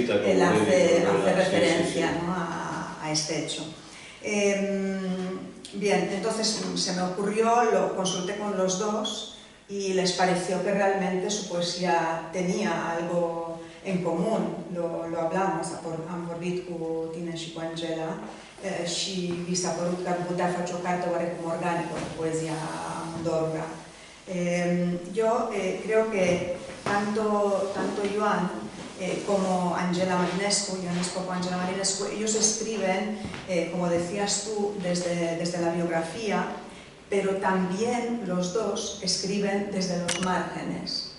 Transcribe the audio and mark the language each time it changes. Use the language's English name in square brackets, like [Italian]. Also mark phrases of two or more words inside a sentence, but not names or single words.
[Spanish] él hace referencia, sí. ¿no? a este hecho. Bien, entonces se me ocurrió, lo consulté con los dos y les pareció que realmente su poesía tenía algo en común. Lo hablamos, [Romanian] am vorbit cu tine și cu Angela și vi s-a părut că ar putea face o carte oarecum organică cu poezia amândorora. [Spanish] Yo creo que tanto Joan como Angela Marinescu, Johannes Pope, Angela Marinescu, ellos escriben, como decías tú, desde la biografía, pero también los dos escriben desde los márgenes.